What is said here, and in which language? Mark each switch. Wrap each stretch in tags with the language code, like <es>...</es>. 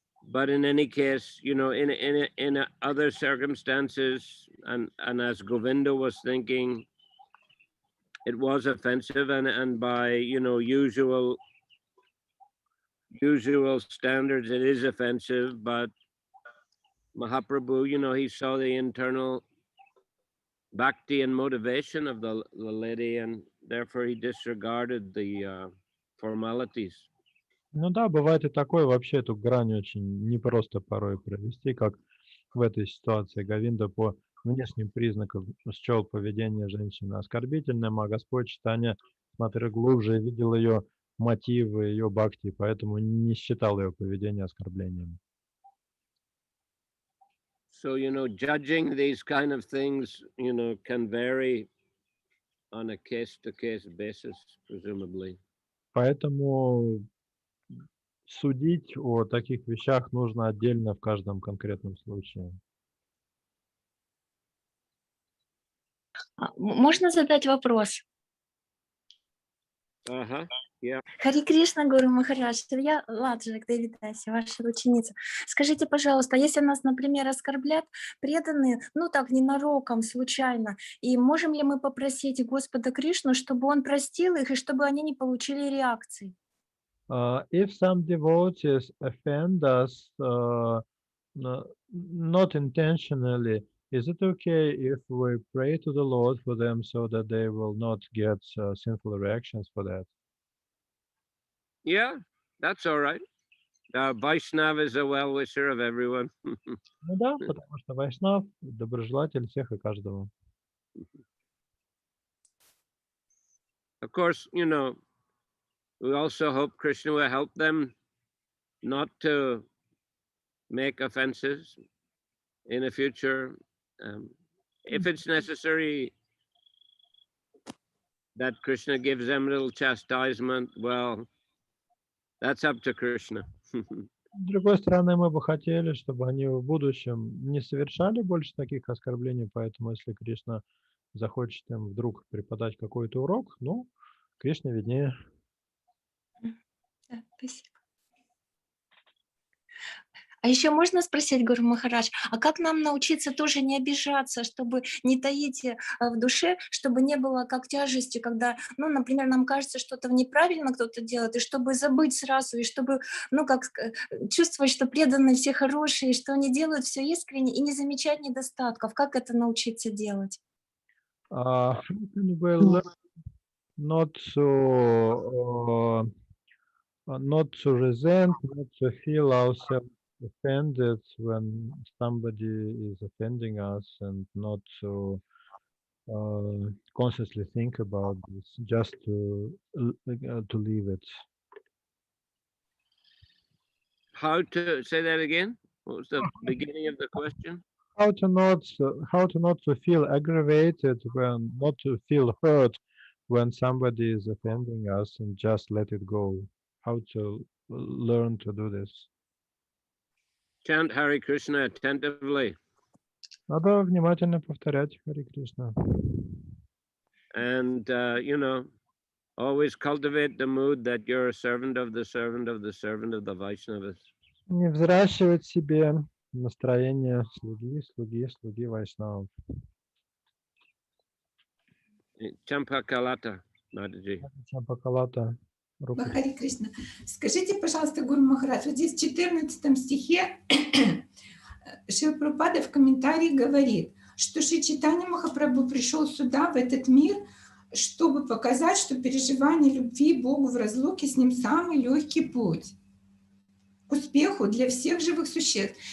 <en>But in any case, in other circumstances, and as Govinda was thinking, it was offensive, and by usual standards, it is offensive. But Mahaprabhu, he saw the internal bhakti and motivation of the lady, and therefore he disregarded the formalities.</en> <ru>Ну да, бывает и такое, вообще эту грань очень непросто порой провести, как в этой ситуации. Говинда по внешним признакам счел поведение женщины оскорбительным, а Господь Чайтанья смотрел глубже и видел ее мотивы, ее бхакти, поэтому не считал ее поведение оскорблением.</ru> <en>So, judging these kind of things, can vary on a case-to-case basis, presumably.</en> <ru>Поэтому судить о таких вещах нужно отдельно в каждом конкретном случае. Можно задать вопрос? Ага, yeah. Хари Кришна, Гуру Махарадж, я Ладжик Девитаси, ваша ученица. Скажите, пожалуйста, если нас, например, оскорблят преданные, так ненароком, случайно, и можем ли мы попросить Господа Кришну, чтобы Он простил их и чтобы они не получили реакции?</ru> <en>If some devotees offend us not intentionally, is it okay if we pray to the Lord for them so that they will not get sinful reactions for that? Yeah, that's all right. Vaishnava is a well-wisher of everyone.</en> <ru>Ну да, потому что Вайшнав доброжелатель всех и каждого.</ru> <en>Of course, we also hope Krishna will help them not to make offenses in the future. If it's necessary that Krishna gives them a little chastisement, well, that's up to Krishna.</en> <ru>С другой стороны, мы бы хотели, чтобы они в будущем не совершали больше таких оскорблений, поэтому если Кришна захочет им вдруг преподать какой-то урок, ну, Кришне виднее. Да, спасибо. А еще можно спросить, Гуру Махарадж, а как нам научиться тоже не обижаться, чтобы не таить в душе, чтобы не было как тяжести, когда, ну, например, нам кажется, что-то неправильно кто-то делает, и чтобы забыть сразу, и чтобы, ну, как чувствовать, что преданные все хорошие, что они делают все искренне, и не замечать недостатков. Как это научиться делать?</ru> <en>How can we learn not to resent, not to feel ourselves offended when somebody is offending us, and not to consciously think about this, just to leave it. How to say that again? What was the beginning of the question? How to not to feel aggravated, when not to feel hurt when somebody is offending us, and just let it go. How to learn to do this? Chant Hare Krishna attentively.</en> <ru>Надо внимательно повторять Харе Кришна.</ru> <en>And, you know, always cultivate the mood that you're a servant of the servant of the servant of the Vaishnavas.</en> <ru>Не взращивать себе настроение слуги Вайшнавов.</ru> <en>Champakalata, Mataji.</en> <ru>Чампакалата. Харе Кришна. Скажите, пожалуйста, Гуру Махарадж, вот здесь в 14 стихе Шрила Прабхупада в комментарии говорит, что Шри Чайтанья Махапрабху пришел сюда, в этот мир, чтобы показать, что переживание любви Богу в разлуке с Ним самый легкий путь к успеху для всех живых существ.</ru>